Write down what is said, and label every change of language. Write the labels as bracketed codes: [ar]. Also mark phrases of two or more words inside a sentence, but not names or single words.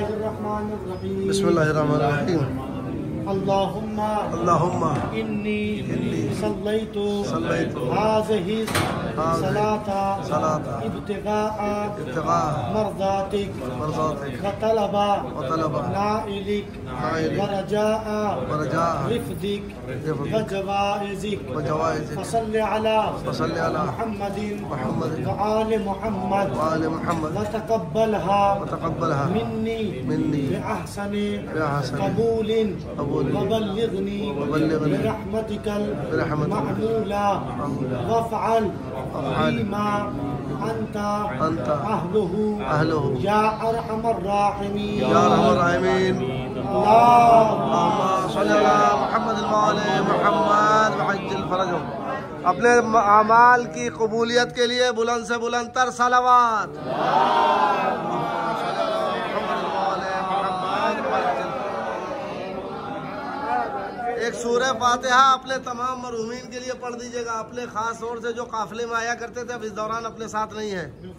[ar] बिस्मिल्लाहिर्रहमानिर्रहीम। बिस्मिल्लाहिर्रहमानिर्रहीम। اللهم إني صليت هذه الصلاة ابتغاء مرضاتك وطلب نائلك ورجاء رفدك وجوائزك فصل على محمد وآل محمد وتقبلها مني بأحسن قبول وبلغني برحمتك المأمول وافعل فيما أنت أهله يا أرحم الراحمين. اللهم صل على محمد وآل محمد وعجل فرجهم. [ur] اپنے اعمال کی قبولیت کے لیے بلند سے بلند تر صلوات. ایک سورہ فاتحہ اپنے تمام مرحومین کے لیے پڑھ دیجیے گا، اپنے خاص طور سے جو قافلے میں آیا کرتے تھے، اب اس دوران اپنے ساتھ نہیں ہے.